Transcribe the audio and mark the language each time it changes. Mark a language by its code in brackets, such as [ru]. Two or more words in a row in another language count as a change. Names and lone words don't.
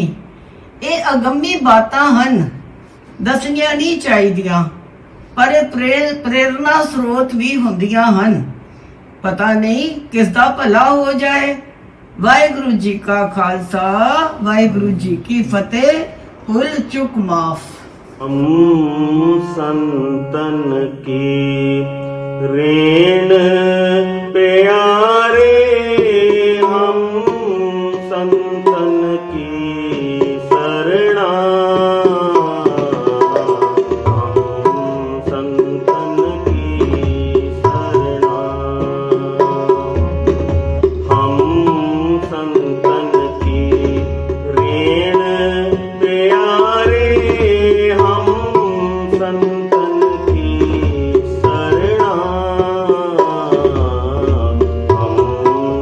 [pa] ਇਹ ਅਗੰਮੀ ਬਾਤਾਂ ਹਨ, ਦੱਸਣੀਆਂ ਨਹੀਂ ਚਾਹੀਦੀਆਂ, ਪਰ ਇਹ ਪ੍ਰੇਰਨਾ ਸਰੋਤ ਵੀ ਹੁੰਦੀਆਂ ਹਨ। ਪਤਾ ਨਹੀਂ ਕਿਸ ਦਾ ਭਲਾ ਹੋ ਜਾਏ। ਵਾਹਿਗੁਰੂ ਜੀ ਕਾ ਖਾਲਸਾ, ਵਾਹਿਗੁਰੂ ਜੀ ਕੀ ਫਤਿਹ। ਭੁੱਲ ਚੁੱਕ ਮਾਫ। ਹਮ ਸੰਤਨ ਕੀ ਰੇਣ ਪਿਆਰੇ, ਹਮ ਸੰਤਨ ਕੀ ਸ਼ਰਣਾ, ਹਮ ਸੰਤਨ ਕੀ ਸ਼ਰਣਾ, ਹਮ ਸੰਤਨ ਕੀ ਰੇਣ ਪਿਆਰੇ, ਹਮ ਸੰਤਨ ਕੀ ਸ਼ਰਣਾ, ਹਮ